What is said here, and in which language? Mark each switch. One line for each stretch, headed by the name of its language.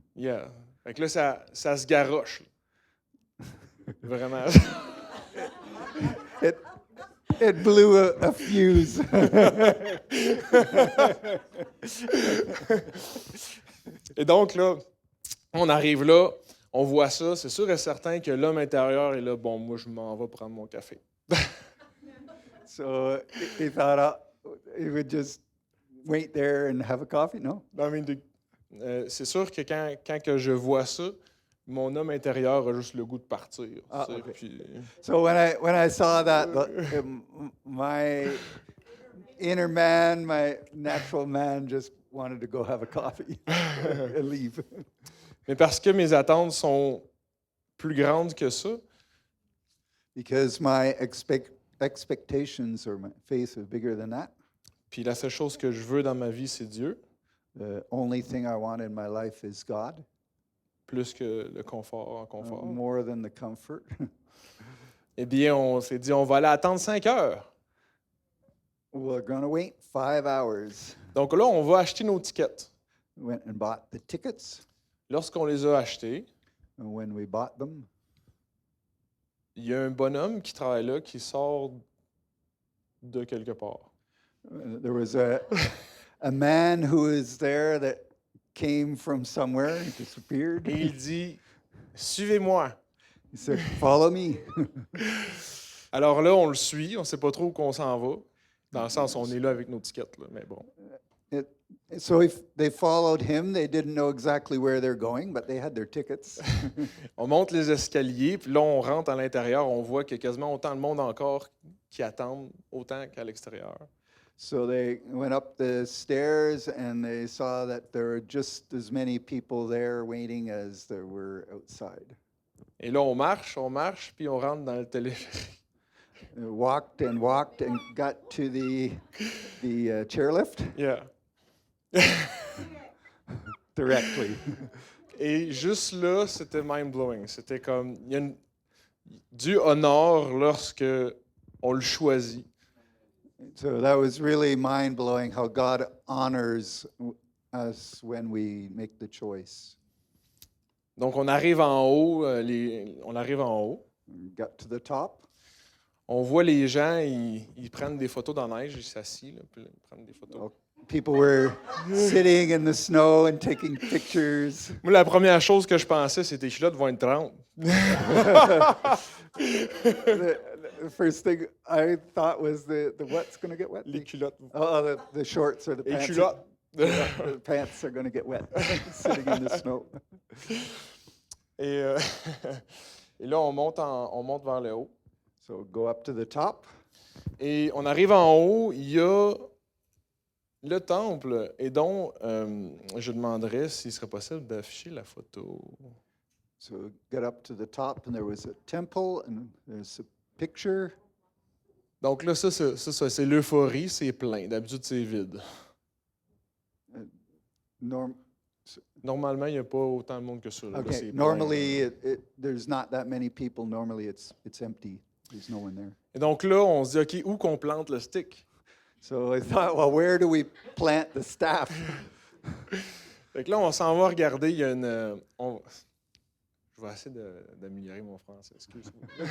English: Yeah.
French: Fait que là, ça se garoche. Là. Vraiment.
English: It blew a fuse.
French: Et donc, là, on arrive là, on voit ça, c'est sûr et certain que l'homme intérieur est là, bon, moi, je m'en vais prendre mon café.
English: So he thought he would just wait there and have a coffee. No? I mean,
French: c'est sûr que quand que je vois ça, mon homme intérieur a juste le goût de partir. Ah, tu sais, ok. puis-
English: So when I saw that, my inner man, my natural man, just wanted to go have a coffee and leave.
French: Mais parce que mes attentes sont plus grandes que ça,
English: Because my expectations or my faith is bigger than that.
French: puis la seule chose que je veux dans ma vie, c'est Dieu,
English: The only thing I want in my life is God,
French: plus que le confort en confort.
English: more than the comfort.
French: Eh bien, on s'est dit, on va aller attendre 5 heures.
English: We're going to wait 5 hours.
French: Donc là, on va acheter nos tickets.
English: We went and bought the tickets.
French: Lorsqu'on les a achetés,
English: And when we bought them,
French: il y a un bonhomme qui travaille là qui sort de quelque part.
English: there was a man who was there that came from somewhere, he disappeared.
French: Et il dit « Suivez-moi ».
English: He said, "Follow me."
French: Alors là, on le suit, on ne sait pas trop où qu'on s'en va. Dans le sens, on est là avec nos tickets, là, mais bon.
English: So if they followed him, they didn't know exactly where they're going, but they had their tickets.
French: On monte les escaliers, puis là, on rentre à l'intérieur, on voit qu'il y a quasiment autant de monde encore qui attendent, autant qu'à l'extérieur.
English: So they went up the stairs and they saw that there were just as many people there waiting as there were outside.
French: Et là, on marche, puis on rentre dans le téléphérique.
English: Walked and got to the chairlift Yeah. directly.
French: Et juste là, c'était mind-blowing. C'était comme, il y a du honneur lorsque on le choisit.
English: So that was really mind-blowing how God honors us when we make the choice.
French: Donc, on arrive en haut, on arrive en haut.
English: We got to the top.
French: On voit les gens, ils prennent des photos dans la neige, ils s'assient, là, puis là, ils prennent des photos.
English: People were sitting in the snow and taking pictures.
French: Moi, la première chose que je pensais, c'était que là, vont être 30.
English: The first thing I thought was the what's going to get wet?
French: Les culottes.
English: The shorts or the
French: Les culottes.
English: The pants are going to get wet sitting in the snow.
French: Et, et là, on monte vers le haut.
English: So go up to the top.
French: Et on arrive en haut, il y a le temple, et donc, je demanderais s'il serait possible d'afficher la photo.
English: So get up to the top, and there was a temple, and there's a picture.
French: Donc là, ça c'est l'euphorie, c'est plein. D'habitude, c'est vide. Normalement, il n'y a pas autant de monde que ça. Là,
English: Okay,
French: c'est plein.
English: normally there's not that many people. Normally it's empty. There's no one there.
French: Et donc là, on se dit, OK, où qu'on plante le stick?
English: So I thought, well, where do we plant the staff?
French: Fait que là, on s'en va regarder. Il y a une. Je vais essayer d'améliorer mon français, excuse-moi.